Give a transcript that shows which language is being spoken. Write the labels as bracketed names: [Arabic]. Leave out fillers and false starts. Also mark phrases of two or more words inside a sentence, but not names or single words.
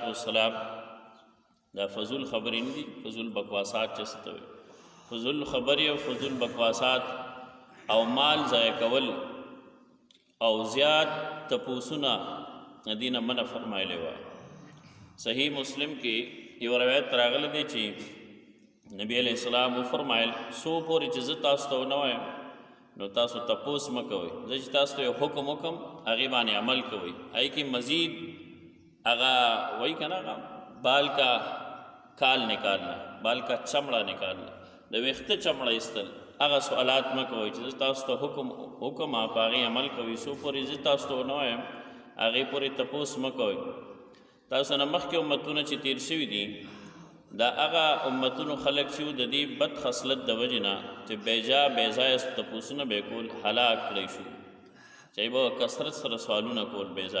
[Pashto] والسلام دا فضول خبرې دي فضول بکواسات چسته وي فضول خبرې او فضول بکواسات او مال ضایع کول او زیات تپوسونه دینه منع فرمایلی و صحیح مسلم کې یو روایت راغلی دی چې نبی علیہ السلام فرمایل سو پورې چې زه تاسو ته ونه وایم نو تاسو تپوس مه کوئ زه چې تاسو ته یو حکم وکم هغې باندې عمل کوئ هغې کې مزید هغه وایي که نه هغه [Urdu] بال کا کال نکالنا بال کا چمړه نکالنا [Pashto] د ویښته چمړه ایستل هغه سوالات مه کوئ چې زه تاسو ته حکم په هغې عمل کوئ سو پورې زه تاسو ته ونه وایم هغې پورې تپوس مه کوئ تاسو نه مخکې امتونه چې تیر شوي دي دا هغه امتونو خلق چې د دې بد خصلت د وجې نه چې بیځایه تپوسونه به یې کول هلاک کړی شو چې به کثرت سره سوالونه کول